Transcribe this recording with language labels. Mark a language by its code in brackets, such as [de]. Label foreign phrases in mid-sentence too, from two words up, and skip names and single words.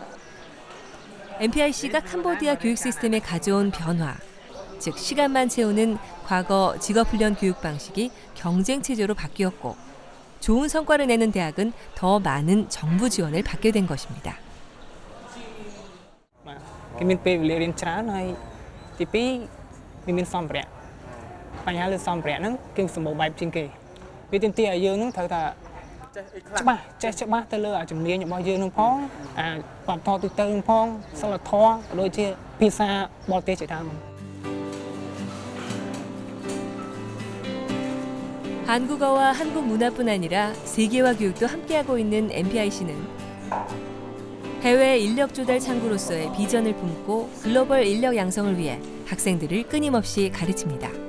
[ko] MPIC가 캄보디아 교육 시스템에 가져온 변화, 즉 시간만 채우는 과거 직업훈련 교육 방식이 경쟁체제로 바뀌었고 좋은 성과를 내는 대학은 더 많은 정부 지원을 받게 된 것입니다. [km] មានពេលវេលារៀនច្រើនហើយទី2មានសម្ភារៈបញ្ហាលើសម្ភារៈហ្នឹងគឺសម្បូរបែបជាងគេវាទាមទារឲ្យយើងហ្នឹងត្រូវថាច្បាស់ចេះច្បាស់ទៅលើជំនាញរបស់យើងហ្នឹងផងអាវប្បធម៌ទូទៅហ្នឹងផងសិលធម៌ដូចជាភាសាបរទេសជាដើម [ko] 한국어와 한국 문화뿐 아니라 세계화 교육도 함께하고 있는 MPIC는 해외 인력 조달 창구로서의 비전을 품고 글로벌 인력 양성을 위해 학생들을 끊임없이 가르칩니다.